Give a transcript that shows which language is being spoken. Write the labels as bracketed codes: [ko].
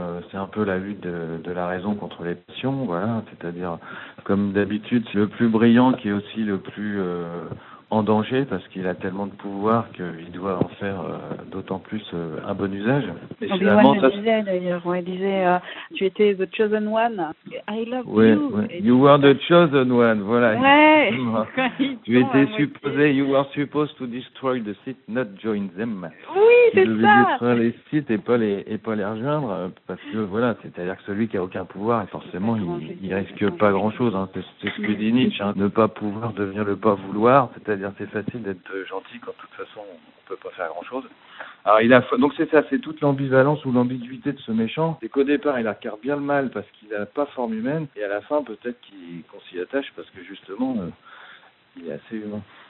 [fr] C'est un peu la lutte de la raison contre les passions, voilà. C'est-à-dire, comme d'habitude, c'est le plus brillant qui est aussi le plus... en danger parce qu'il a tellement de pouvoir qu'il doit en faire d'autant plus un bon usage. Et finalement, ça disait d'ailleurs, il disait tu étais [en] the chosen one, I love you. [fr] Ouais. [en] You were the chosen one, voilà. [fr] Ouais. Tu étais supposé, [en] you were supposed to destroy the Sith, not join them. [fr] Oui, c'est ça. Tu devais détruire les Sith et pas les rejoindre parce que voilà, c'est-à-dire que celui qui a aucun pouvoir, et forcément, il risque pas grand-chose. C'est ce que dit Nietzsche, ne pas pouvoir devenir le pas vouloir, c'est-à-dire c'est facile d'être gentil quand de toute façon on peut pas faire grand-chose. Alors donc c'est ça, c'est toute l'ambivalence ou l'ambiguïté de ce méchant, c'est qu'au départ il incarne bien le mal parce qu'il n'a pas forme humaine et à la fin peut-être qu'on s'y attache parce que justement il est assez humain.